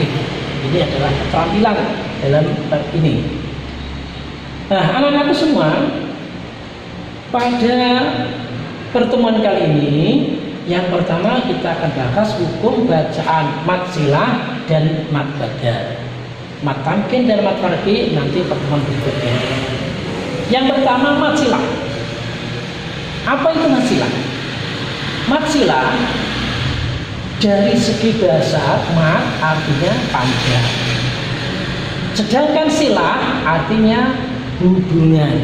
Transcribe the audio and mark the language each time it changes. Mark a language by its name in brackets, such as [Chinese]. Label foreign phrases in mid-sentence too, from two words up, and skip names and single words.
[Indonesian] Ini adalah keterampilan dalam bab ini. Nah, anak-anakku semua, pada pertemuan kali ini yang pertama kita akan bahas hukum bacaan mat silah dan mat badal. Mat tamkin dan mat farqi nanti pertemuan berikutnya. Yang pertama mat silah. Apa itu mat silah? Mat silah dari segi bahasa mat artinya panjang. Sedangkan silah artinya hubungan.